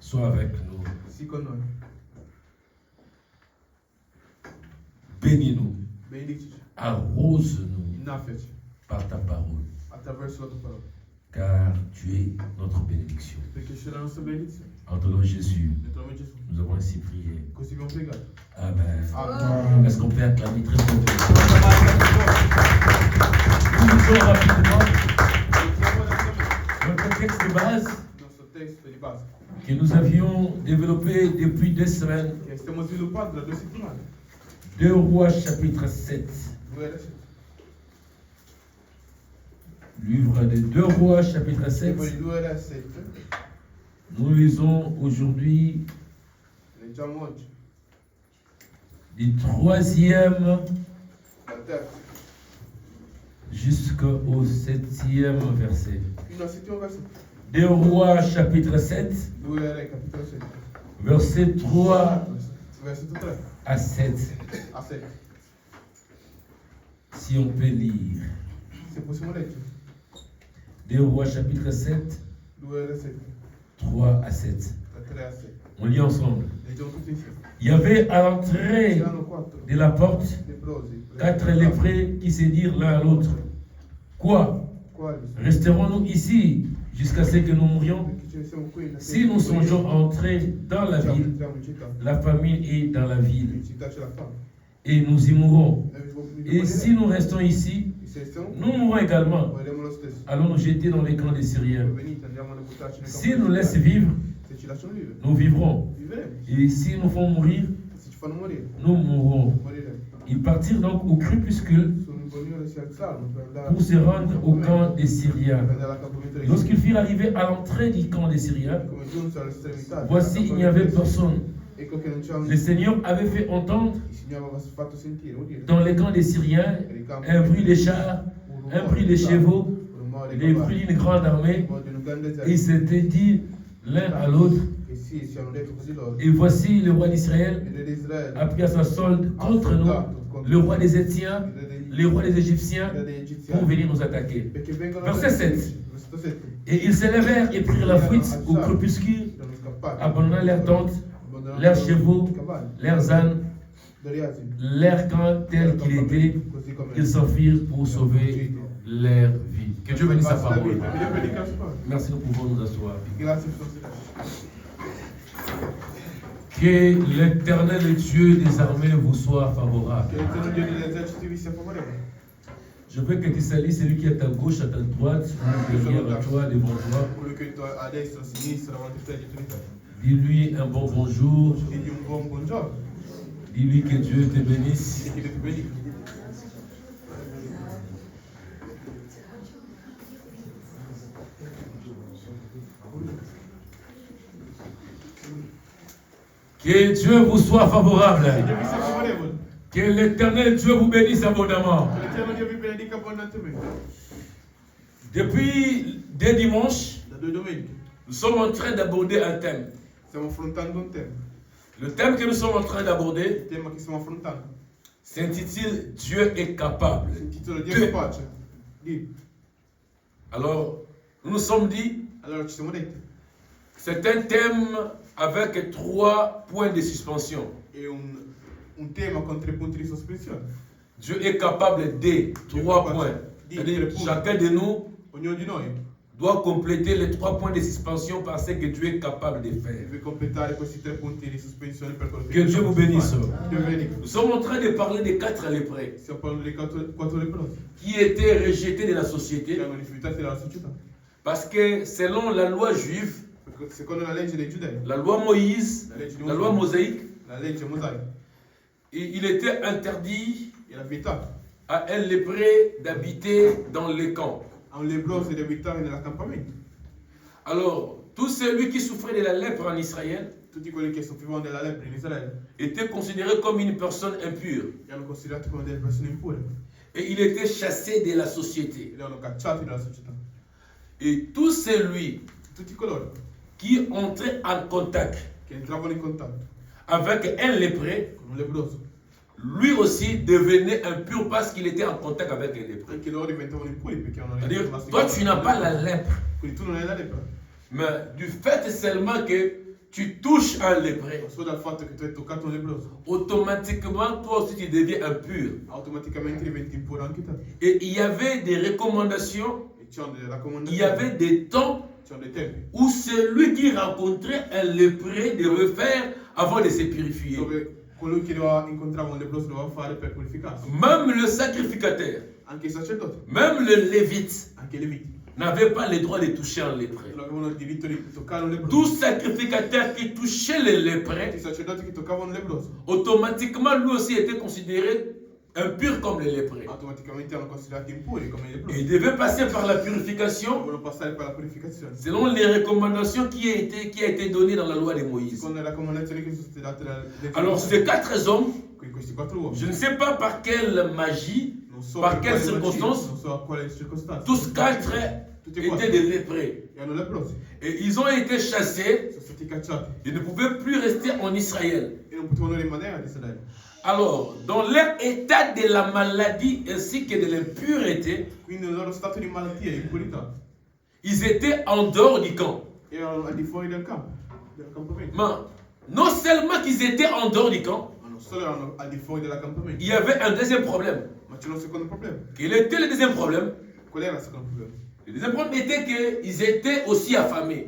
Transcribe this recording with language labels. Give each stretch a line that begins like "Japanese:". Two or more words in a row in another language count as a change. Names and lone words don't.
French: Sois avec nous.
Italian: Sii con noi.
French: Bénis-nous.
Italian: Benedici-ci.
French: Arrose-nous
Italian: Innaffiaci
French: par ta parole.
Italian: attraverso la tua parola.
French: Car tu es notre bénédiction.
Italian: Perché c'è la nostra benedizione.
French: En ton nom Jésus,
Italian: Nel tuo nome Gesù.
French: nous avons ainsi prié.
Italian: Così abbiamo pregato.
French: Amen.
Italian: Amen.
French: Est-ce qu'on peut acclamer très fort? Nous lisons rapidement notre texte de base
Italian: Il nostro testo di base
French: que nous avions développé depuis 2 semaines.
Italian: che stiamo sviluppando da 2 settimane.
French: 2 Rois chapitre 7.
Italian: 2 adesso.
French: Livre de 2 Rois chapitre
Italian: Libro
French: 7.
Italian: di 2 e 7.
French: Nous lisons aujourd'hui
Italian: Leggiamo oggi
French: du 3e
Italian: dal terzo
French: jusqu'au 7e verset.
Italian: fino al settimo versetto.
French: 2 Rois chapitre 7,
Italian: 2 Re capitolo 7.
French: verset 3
Italian: Versetto 3
French: à 7.
Italian: a 7.
French: Si on peut lire.
Italian: Se possiamo leggere.
French: 2 Rois chapitre 7,
Italian: 2 Re 7
French: 3 à 7.
Italian: da 3 a 7.
French: On lit ensemble.
Italian: Leggiamo tutti insieme.
French: Il y avait à l'entrée
Italian: C'erano 4
French: de la porte
Italian: leprosi.
French: 4 lépreux qui se dirent l'un à l'autre: Quoi?
Italian: Quali?
French: Resterons-nous ici jusqu'à ce que nous mourions?
Italian: Perché ce ne siamo qui in
French: Si nous songeons à entrer dans la ville,
Italian: entriamo in città.
French: la famine est dans la ville
Italian: In città c'è la fame.
French: et nous y mourrons.
Italian: E
French: Et si nous restons ici,
Italian: se restiamo qui,
French: nous mourrons également.
Italian: moriremo lo stesso.
French: Allons nous jeter dans les camps des Syriens.
Italian: Venite, andiamo a buttarci nei
French: Si
Italian: campi
French: nous
Italian: di
French: laissent
Italian: Israele.
French: vivre,
Italian: Se ci lasciano vivere,
French: nous vivrons.
Italian: vivremo.
French: Et si nous font mourir,
Italian: Se ci fanno morire,
French: nous mourrons.
Italian: moriremo.
French: Ils partirent donc au crépuscule
Italian: Sono in Bonino si alzarono per andare
French: pour se rendre au camp des Syriens.
Italian: per andare all'accampamento dei
French: Lorsqu'ils furent arrivés à l'entrée du camp des Syriens,
Italian: Come giunsero all'estremità
French: voici, il n'y avait personne.
Italian: Ecco che non c'erano.
French: Le Seigneur avait fait entendre
Italian: Il Signore aveva fatto sentire, udire,
French: dans les camps des Syriens un bruit de chars, un bruit de chevaux,
Italian: un rumore
French: les bruits d'une grande armée. Et ils s'étaient dit l'un à l'autre:
Italian: E sì, si hanno detto così loro.
French: et voici le roi d'Israël
Italian: Il re di Israele
French: a pris à sa solde contre nous le roi des Étiens, le roi des Égyptiens,
Italian: il re degli
French: pour
Italian: egiziani.
French: venir nous attaquer.
Italian: Perché vengono
French: Verset 7.
Italian: Versetto 7.
French: Et ils se levèrent et prirent la fuite au crépuscule,
Italian: Sono scappati.
French: abandonnant leurs tentes,
Italian: Abbandonando
French: leurs chevaux,
Italian: i cavalli,
French: leurs ânes,
Italian: degli asini.
French: leur camp tel qu'il était.
Italian: Così come
French: Ils s'enfuirent pour sauver leur vie. Que Dieu bénisse sa
Italian: basta la
French: parole.
Italian: vita. Dio benedica la sua parola.
French: Merci, nous pouvons nous asseoir.
Italian: Grazie per considerare.
French: Que l'Éternel Dieu des armées vous soit favorable.
Italian: Che l'Eterno Dio degli eserciti vi sia favorevole.
French: Je veux que tu salues celui qui est à ta gauche, à ta droite, derrière toi, devant toi.
Italian: Quello che è a destra, a sinistra, davanti a te, dietro di te.
French: Dis-lui un bon bonjour.
Italian: Digli un buon buongiorno.
French: Dis-lui que Dieu te bénisse.
Italian: Digli che ti benedica.
French: Que Dieu vous soit favorable.
Italian: Che Dio vi sia favorevole.
French: Que l'Éternel Dieu vous bénisse abondamment.
Italian: Che l'Eterno Dio vi benedica abbondantemente.
French: Depuis 2 dimanches,
Italian: Da 2 domeniche
French: nous sommes en train d'aborder un thème.
Italian: stiamo affrontando un tema.
French: Le thème que nous sommes en train d'aborder
Italian: Il tema che stiamo affrontando
French: s'intitule Dieu est capable.
Italian: si intitola Dio è capace. Di.
French: Alors, nous nous sommes dit,
Italian: Allora ci siamo detti.
French: c'est un thème avec 3 points de suspension.
Italian: È un tema con 3 punti di sospensione.
French: Dieu est capable de 3 points. C'est-à-dire, chacun de nous
Italian: Ognuno di noi
French: doit compléter les 3 points de suspension par ce que Dieu est capable de faire.
Italian: deve completare questi 3 punti di sospensione per quello
French: Que Dieu vous bénisse.
Italian: Dio benedica.
French: Nous sommes en train de parler des 4 lépreux
Italian: Stiamo parlando dei 4 leprosi
French: qui étaient rejetés de la
Italian: che
French: société
Italian: erano rifiutati dalla società.
French: parce que selon la loi juive,
Italian: Perché secondo la legge dei giudei,
French: la loi Moïse, la loi mosaïque,
Italian: la legge mosaica,
French: il était interdit
Italian: era vietato
French: à un lépreux d'habiter dans les camps.
Italian: a un leproso di abitare nell'accampamento.
French: Alors, tout celui qui souffrait de la lèpre en Israël
Italian: Tutti quelli che soffrivano della lepre in Israele
French: était considéré comme une personne impure
Italian: erano considerati come delle persone impure
French: et il était chassé de la société.
Italian: ed erano cacciati dalla società.
French: Et tout celui
Italian: Tutti coloro
French: qui entrait en contact
Italian: che entravano in contatto
French: avec un lépreux,
Italian: con un leproso,
French: lui aussi devenait impur parce qu'il était en contact avec un lépreux.
Italian: anche loro diventavano impuri perché erano
French: C'est-à-dire,
Italian: rimasti
French: toi
Italian: con
French: tu n'as pas la lèpre,
Italian: Quindi tu non hai la lepre,
French: mais du fait seulement que tu touches un lépré,
Italian: solo dal fatto che tu hai toccato un lebbroso,
French: automatiquement, toi aussi, tu deviens impur.
Italian: automaticamente diventi impuro anche te.
French: Et il y avait des recommandations,
Italian: E c'erano delle
French: il y
Italian: raccomandazioni,
French: avait des temps
Italian: c'erano dei tempi
French: où celui qui rencontrait un lépré devait faire avant de se purifier.
Italian: dove colui che incontrava un lebbroso doveva fare per purificarsi.
French: Même le sacrificateur,
Italian: Anche i sacerdoti,
French: même le lévite
Italian: anche i leviti,
French: n'avait pas le droit de toucher un lépré.
Italian: non avevano il diritto di toccare un lebbroso.
French: Tout sacrificateur qui touchait le
Italian: Tutti i
French: lépré,
Italian: sacerdoti che toccavano un lebbroso
French: automatiquement lui aussi était considéré impur comme le lépré.
Italian: automaticamente erano considerati impuri come i
French: Et
Italian: lebbrosi.
French: il devait passer par la purification
Italian: Dovevano passare per la purificazione.
French: selon les recommandations qui a été données dans la loi de Moïse.
Italian: Secondo le raccomandazioni che sono state date da
French: Alors ces 4 hommes,
Italian: questi 4 uomini,
French: je ne sais pas par quelle magie,
Italian: non so
French: par
Italian: per
French: quelle
Italian: quale magia,
French: circonstance,
Italian: non so a quale circostanza,
French: tous 4
Italian: tutti e
French: étaient
Italian: quattro
French: des léprés.
Italian: erano lebbrosi,
French: Et ils ont été chassés,
Italian: sono stati cacciati
French: ils ne pouvaient plus rester en Israël.
Italian: e non potevano rimanere ad Israele.
French: Alors, dans leur état de la maladie ainsi que de l'impureté,
Italian: Quindi nel loro stato di malattia e impurità
French: ils étaient en dehors du camp.
Italian: erano al di fuori del campo, del accampamento.
French: Mais non seulement qu'ils étaient en dehors du camp,
Italian: Ma non solo erano al di fuori dell'accampamento,
French: il y avait un deuxième problème.
Italian: ma c'era un secondo problema.
French: Quel était le deuxième problème?
Italian: Qual era il secondo problema?
French: Le deuxième problème était qu'ils étaient aussi affamés.